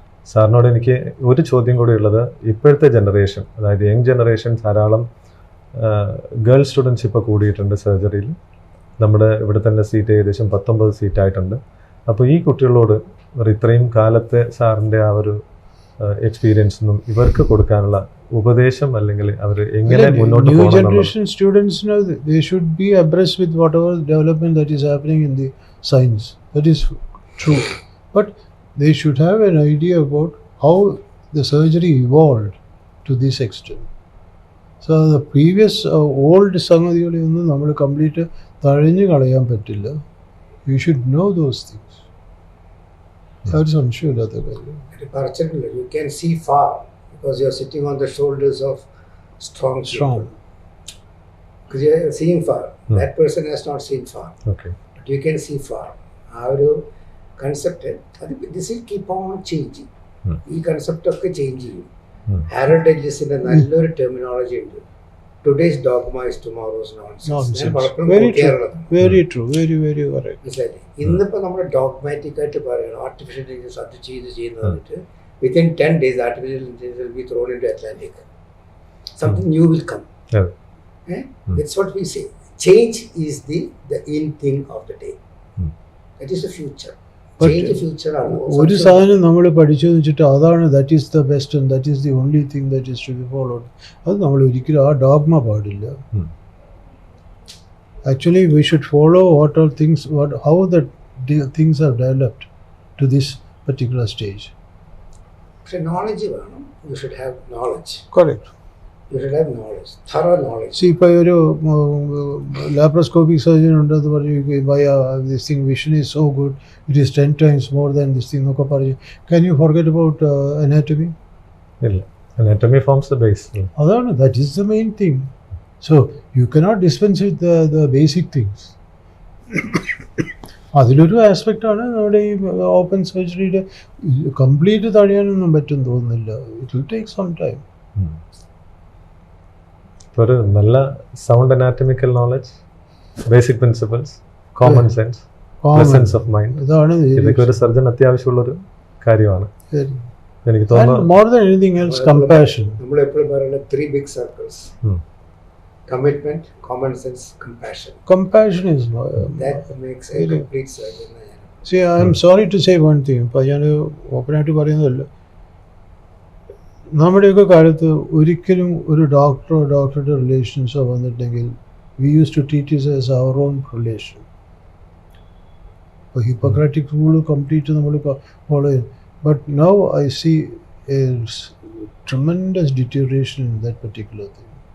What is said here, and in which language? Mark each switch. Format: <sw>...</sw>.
<ml>സാറിനോട് എനിക്ക് ഒരു ചോദ്യം കൂടി ഉള്ളത്, ഇപ്പോഴത്തെ ജനറേഷൻ, അതായത് യങ് ജനറേഷൻ, ധാരാളം ഗേൾ സ്റ്റുഡൻസ് ഇപ്പോൾ കൂടിയിട്ടുണ്ട് സർജറിയിൽ. നമ്മുടെ ഇവിടെ തന്നെ സീറ്റ് ഏകദേശം 19 സീറ്റായിട്ടുണ്ട്. അപ്പോൾ ഈ കുട്ടികളോട് ഇത്രയും കാലത്തെ സാറിൻ്റെ ആ ഒരു എക്സ്പീരിയൻസിനും ഇവർക്ക് കൊടുക്കാനുള്ള ഉപദേശം, അല്ലെങ്കിൽ അവർ എങ്ങനെ മുന്നോട്ട് പോകും?</ml> <en>New generation students they should be abreast with whatever development that is happening in the science. That is true. But they should have an idea about how the surgery evolved to this extent. So the previous old</en> <ml>സംഗതികളൊന്നും നമ്മൾ complete തഴഞ്ഞു കളയാൻ പറ്റില്ല.</ml> <en>You should know those things. That is</en> <ml>സംശയമില്ലാത്ത കാര്യം.</ml> <en>You can see far because you are sitting on the shoulders of strong people. Because you are seeing far. That person has not seen far. Okay. But you can see far.</en> <ml>ആ ഒരു</ml> <en>Concept അത് this will keep on changing. ഉം.</en> <ml>ഈ കൺസെപ്റ്റൊക്കെ change ചെയ്യും. ഉം. Harold ഡഗ്ലസിന്റെ നല്ലൊരു terminology ഉണ്ട്.</ml> <en>Today's dogma is tomorrow's nonsense. ഞാൻ Nonsense.</en> <ml>പലപ്പോഴും</ml> <en>Very quote true.</en> <ml>ചെയ്യാറുള്ളതാണ്.</ml> <en>Very true, very very correct.</en> <ml>മനസ്സിലായില്ലേ? ഇന്നിപ്പോൾ നമ്മൾ ഡോഗ്മാറ്റിക് ആയിട്ട് പറയണം</ml> <en>Artificial intelligence അത് ചെയ്യുന്നത് വന്നിട്ട് within 10 days artificial intelligence will be thrown into Atlantic. Something new will come. Yeah. That's what we say. Change is the in thing of the day. That is the future. But Change the future ആണ്.</en> <ml>ഒരു സാധനം നമ്മൾ പഠിച്ചു വെച്ചിട്ട് അതാണ്</ml> <en>That is the best and that is the only thing that is to be followed.</en> <ml>അത് നമ്മൾ ഒരിക്കലും ആ ഡോഗ്മ പാടില്ല. ഉം.</ml> <en>Actually, we should follow what all things, how the things have developed to this particular stage.</en> <ml>പക്ഷെ knowledge വേണം.</ml> <en>You should have knowledge. Correct. You should have knowledge. Thorough knowledge. See,</en> <ml>ഇപ്പോൾ ഒരു ലാപ്രോസ്കോപ്പിക് സർജൻ ഉണ്ട്, അത് പറഞ്ഞു</ml> <en>this thing vision is so good, it is 10 times more than this thing</en> <ml>എന്നൊക്കെ പറഞ്ഞു.</ml> <en>Can you forget about anatomy? ഇല്ല, anatomy forms the base.</en> <ml>അതാണ്,</ml> <en>that is the main thing. So you cannot dispense with the basic things.</en> <ml>അതിലൊരു ആസ്പെക്റ്റാണ് നമ്മുടെ ഈ open സർജറിയുടെ complete തടയാനൊന്നും പറ്റും തോന്നുന്നില്ല.</ml> <en>It will take some time. ഒരു നല്ല sound anatomical knowledge, basic principles, common sense, presence of mind,</en> <ml>ഇതാണ് ഇതൊക്കെ ഒരു സർജൻ അത്യാവശ്യമുള്ളൊരു കാര്യമാണ്. എനിക്ക്</ml> <en>And</en> <ml>തോന്നുന്നു</ml> <en>more than anything else, compassion.</en> <ml>നമ്മൾ എപ്പോഴും പറയുന്ന</ml> <en>3 big circles. Commitment, common sense, compassion. Compassion is That makes a complete surgeon. see, I am sorry to say one thing.</en> <ml>ഇപ്പോൾ ഞാൻ ഓപ്പണായിട്ട് പറയുന്നതല്ല, നമ്മുടെയൊക്കെ കാലത്ത് ഒരിക്കലും ഒരു ഡോക്ടറുടെ റിലേഷൻസോ വന്നിട്ടുണ്ടെങ്കിൽ</ml> <en>We use to treat it as our own relation.</en> <ml>ഇപ്പോൾ ഹിപ്പോക്രാറ്റിക് റൂൾ കംപ്ലീറ്റ് നമ്മൾ ഫോളോ ചെയ്യും.</ml> <en>But now I see a tremendous deterioration in that particular thing.</en>